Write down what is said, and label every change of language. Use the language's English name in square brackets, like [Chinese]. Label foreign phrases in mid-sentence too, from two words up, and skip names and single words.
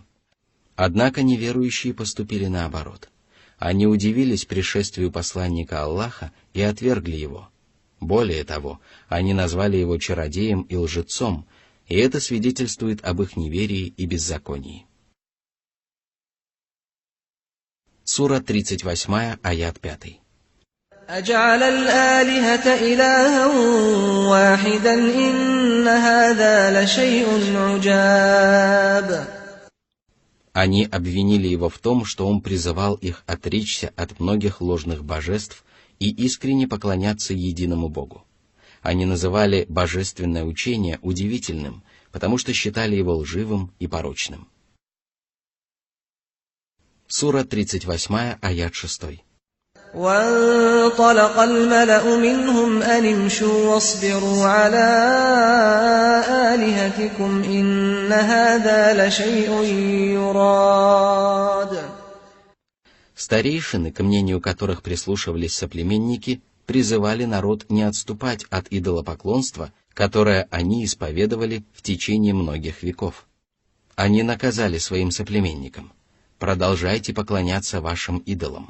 [Russian] Однако неверующие поступили наоборот. Они удивились пришествию посланника Аллаха и отвергли его. Более того, они назвали его чародеем и лжецом, и это свидетельствует об их неверии и беззаконии. Сура 38, аят 5. [Arabic] أجعل الآلهة إلها واحدا إن هذا لشيء عجاب. [Russian] Они обвинили его в том, что он призывал их отречься от многих ложных божеств и искренне поклоняться единому Богу. Они называли божественное учение удивительным, потому что считали его лживым и порочным. Сура 38, аят 6. [Arabic] وانطلق الملأ منهم أن امشوا واصبروا على آلهتكم إن هذا لشيء يراد. [Russian] Старейшины, к мнению которых прислушивались соплеменники, призывали народ не отступать от идолопоклонства, которое они исповедовали в течение многих веков. Они наказали своим соплеменникам: продолжайте поклоняться вашим идолам.